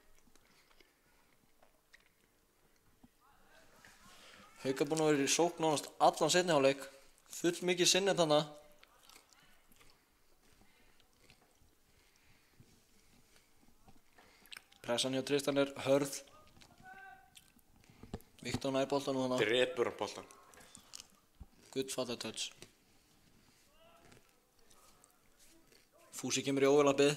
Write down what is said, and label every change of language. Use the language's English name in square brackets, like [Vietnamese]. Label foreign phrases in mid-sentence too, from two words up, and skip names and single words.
[Icelandic] Hauka búin að vera í sókn nánast allan seinni hálfleik. Full mikið sinnið þarna. Pressan hjá Tristan hörð. Viktor nær boltan nú þarna. Drepur hann boltan. [English] Good father touch. [Icelandic] Fúsi kemur í overlappið.